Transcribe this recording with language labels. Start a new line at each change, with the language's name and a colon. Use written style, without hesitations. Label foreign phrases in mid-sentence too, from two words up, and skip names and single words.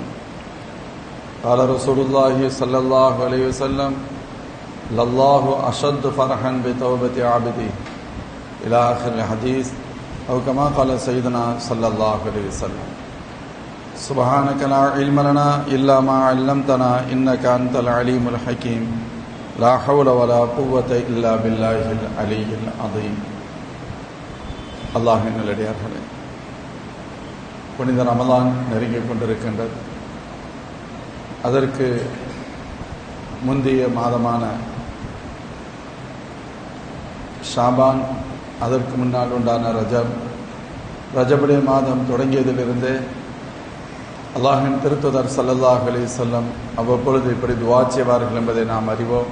Arabic: قال رسول الله صلى الله عليه وسلم لله أشد فرحا بتوبة عبده إلى آخر الحديث أو كما قال سيدنا صلى الله عليه وسلم. سبحانك لا علم لنا إلا ما علمتنا إنك أنت العليم الحكيم لا حول ولا قوة إلا بالله العلي العظيم.
Tamil: அல்லாஹ்வின் நல்லடியார்களே, புனித ரமலான் நெருங்கிக் கொண்டிருக்கின்றது. அதற்கு முந்தைய மாதமான ஷாபான், அதற்கு முன்னால் உண்டான ரஜபுடைய மாதம் தொடங்கியதிலிருந்து அல்லாஹ்வின் திருத்துதர்
Arabic: صلى الله عليه وسلم
Tamil: அவ்வப்பொழுது இப்படி துஆ செய்வார்கள் என்பதை நாம் அறிவோம்.